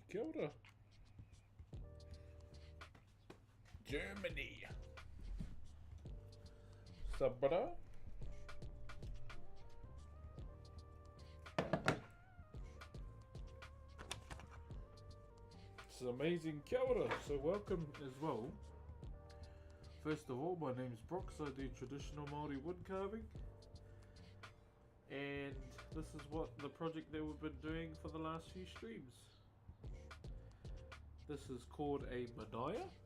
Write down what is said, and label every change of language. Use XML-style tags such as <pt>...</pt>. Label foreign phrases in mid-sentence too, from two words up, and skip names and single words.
<mi>Kia ora.</mi> <en>Germany. Sup, brother? It's amazing.</en> <mi>Kia ora.</mi> <en>So welcome as well. First of all, my name's Brooks. I do traditional Maori wood carving. And this is what the project that we've been doing for the last few streams. This is called a Manaya.</en>